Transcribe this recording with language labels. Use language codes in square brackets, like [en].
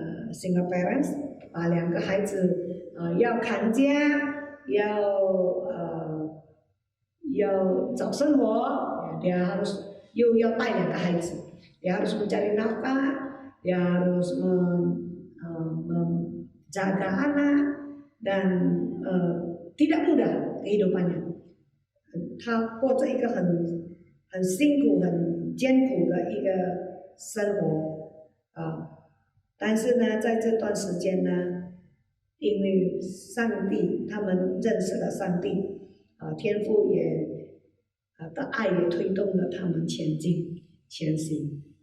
[en] single parents， [zh] 把2个孩子要看家，要找生活， [id] dia harus [zh] 又要带2个孩子。 [id] Dia harus mencari nafkah, dia harus menjaga anak dan tidak mudah kehidupannya. [zh] 他过着一个很辛苦、很艰苦的一个生活但是呢，在这段时间呢，因为上帝，他们认识了上帝天父也的爱也推动了他们前行。